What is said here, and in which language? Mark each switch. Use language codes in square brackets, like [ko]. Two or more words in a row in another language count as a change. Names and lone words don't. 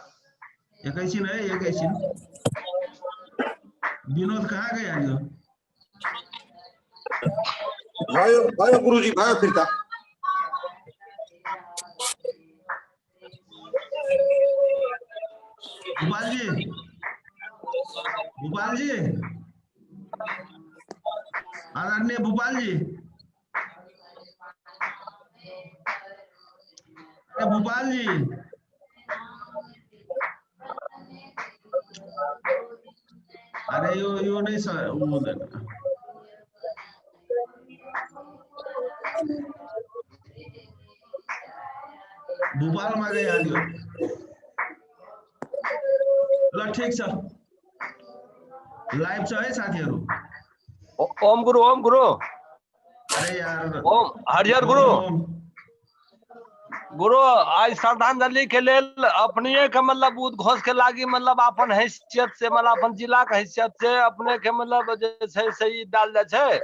[ne] एकैछिन है, एकैछिन। विनोद कहाँ गया यो? भयो गुरुजी, भयो फिर्ता। भूपाल जी, आदरणीय भूपाल जी, भूपाल जी, अरे यो नहीं सर, भोपाल में गए हाल्यो। ल ठीक छ, लाइभ छ है साथीहरु। ओम गुरु, ओम गुरु। अरे यार, ओम हरिहर गुरु। [mai] गुरु आज श्रद्धांजलि के लेल अपने के मतलब उद्घोष के लागी मतलब अपन हैसियत से मतलब अपन जिला के हैसियत से अपने के मतलब जे छै सही डाल जाय छै।